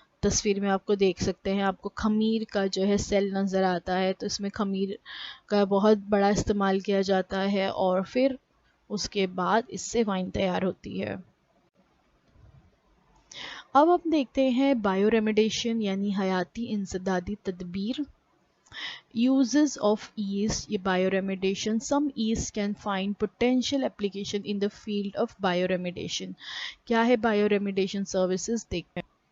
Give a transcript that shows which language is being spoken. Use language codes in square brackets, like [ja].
[hi] तस्वीर में आपको देख सकते हैं, आपको खमीर का जो है सेल नज़र आता है, तो इसमें खमीर का बहुत बड़ा इस्तेमाल किया जाता है और फिर उसके बाद इससे वाइन तैयार होती है। अब हम देखते हैं बायो रेमेडिएशन यानी हयाती इंसदादी तदबीर। [en] Uses of yeast, bioremediation. Some yeast can find potential application in the field of bioremediation. [hi] क्या है bioremediation services? देखते हैं।